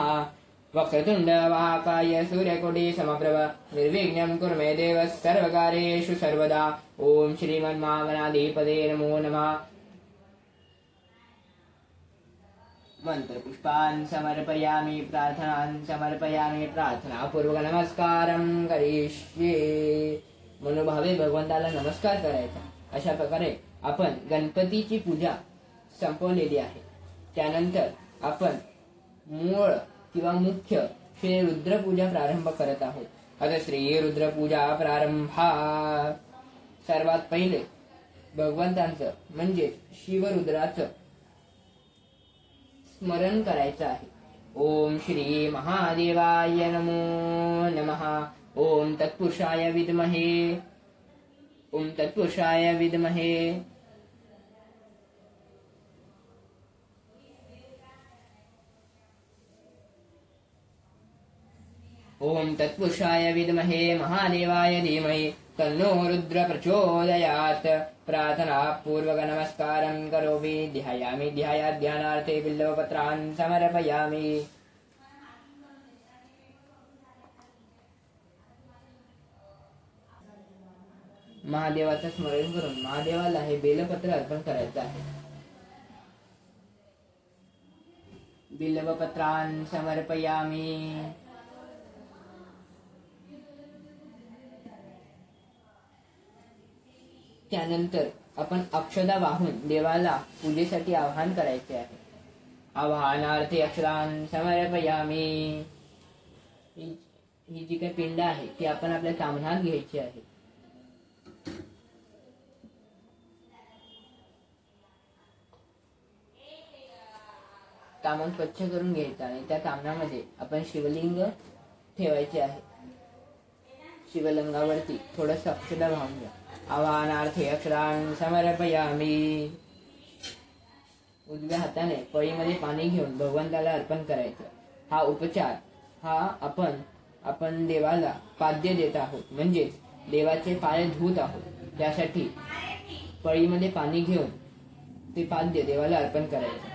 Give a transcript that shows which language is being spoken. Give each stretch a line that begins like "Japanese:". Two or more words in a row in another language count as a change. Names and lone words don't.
Sanskrit: वक्रतुंड वाकाय सूर्यकोटि समप्रभ निर्विघ्नं कुरु मे देव सर्वकार्येषु सर्वदा. ओम श्रीमन्नागणाधिपतये नमो नमः. मंत्रपुष्पान् समर्पयामि, प्रार्थनान् समर्पयामि, प्रार्थनापूर्वक नमस्कारं करिष्ये.
Marathi: मनोभावे भगवंताला नमस्कार करायचा. अशा प्रकारे आपण गणपतीची पूजा संपवलेली आहे. त्यानंतर आपण मूळ किंवा मुख्य श्री रुद्रपूजा प्रारंभ करत आहोत. आता श्री रुद्रपूजा प्रारंभा. सर्वात पहिले भगवंतांचं म्हणजे शिवरुद्राचं स्मरण करायचं आहे.
Sanskrit: ओम श्री महादेवाय नमो नमः. ओम तत्पुरुषाय विद्महे. ओम तत्पुरुषाय विद्महे. ओम तत्पुरुषाय विद्महे महादेवाय धीमहि तन्नो रुद्र प्रचोदयात्. प्रार्थना पूर्वक नमस्कारं करोमि. ध्यायामि ध्यानार्थे बिल्वपत्रान् समर्पयामि.
Marathi: महादेवाचं स्मरण करून महादेवाला हे बेलपत्र अर्पण करायचं आहे.
Sanskrit: बिल्वपत्रान् समर्पयामि.
Marathi: त्यानंतर आपण अक्षदा वाहून देवाला पूजेसाठी आवाहन करायचे आहे.
Sanskrit: आवाहनार्थे अक्षदान् समर्पयामि.
Marathi: ही जी काही पिंड आहे ती आपण आपल्या ताम्हणात घ्यायची आहे. ताम्हण स्वच्छ करून घ्यायचं आणि त्या ताम्हणामध्ये आपण शिवलिंग ठेवायचे आहे. शिवलिंगावरती थोडस अक्षदा वाहून घ्या. आवाहनार्थे अक्षदान् समर्पयामि. उजव्या हाताने पळीमध्ये पाणी घेऊन भगवंताला अर्पण करायचं. हा उपचार हा आपण देवाला पाद्य देत आहोत, म्हणजेच देवाचे पाय धुत आहोत. त्यासाठी पळीमध्ये पाणी घेऊन ते पाद्य देवाला अर्पण करायचं.